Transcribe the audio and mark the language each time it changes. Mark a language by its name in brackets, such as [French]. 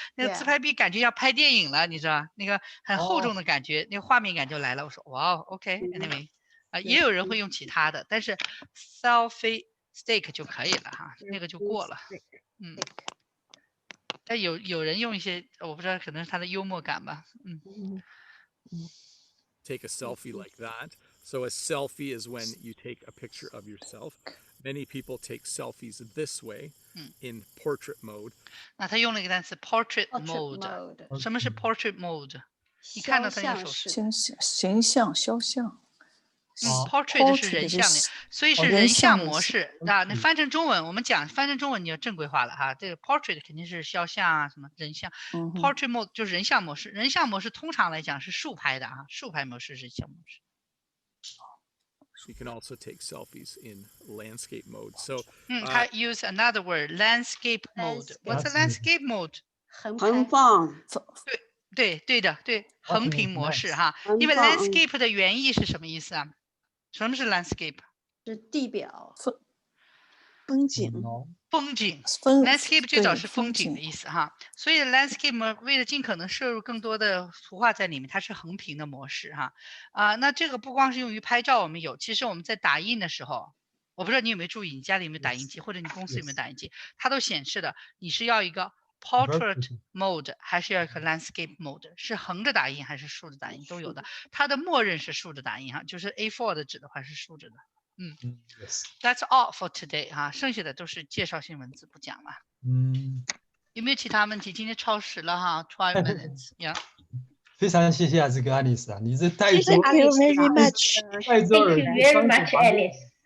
[Chinese] 那个自拍臂感觉要拍电影了，你知道那个很厚重的感觉，那个画面感就来了。我说哇 ， [English] OK，anyway。 [Chinese] 也有人会用其他的，但是 selfie stick 就可以了哈，那个就过了。但有人用一些，我不知道，可能是他的幽默感吧。 [English] Take a selfie like that. So a selfie is when you take a picture of yourself. Many people take selfies this way in portrait mode. [Chinese] 那他用了一个单词 portrait mode。什么是 portrait mode？你看到他那个手势，形象肖像。 portrait 是人像的，所以是人像模式啊。那翻成中文，我们讲翻成中文你要正规化了哈。这个 portrait 肯定是肖像啊，什么人像。 portrait mode 就是人像模式，人像模式通常来讲是竖拍的啊，竖拍模式是人像模式。 [English] You can also take selfies in landscape mode. So I use another word, landscape mode. What's a landscape mode? [Chinese] 横放。对，横屏模式哈。因为 landscape 的原意是什么意思啊？什么是 landscape？是地表、风景。 landscape 最早是风景的意思哈。所以 landscape 为了尽可能摄入更多的图画在里面，它是横屏的模式哈。那这个不光是用于拍照，我们有，其实我们在打印的时候，我不知道你有没有注意，你家里有没有打印机，或者你公司有没有打印机，它都显示的你是要一个portrait mode 还是要一个 landscape mode， 是横着打印还是竖着打印都有的。它的默认是竖着打印哈，就是 A4 的纸的话是竖着的。 [English] That's all for today [Chinese] 哈，剩下的都是介绍性文字，不讲了。有没有其他问题？今天超时了哈 ， [English] 12 minutes [Chinese] 呀。非常谢谢这个爱丽丝啊，你这带 [English] Thank you very much. Thank you very much, Alice.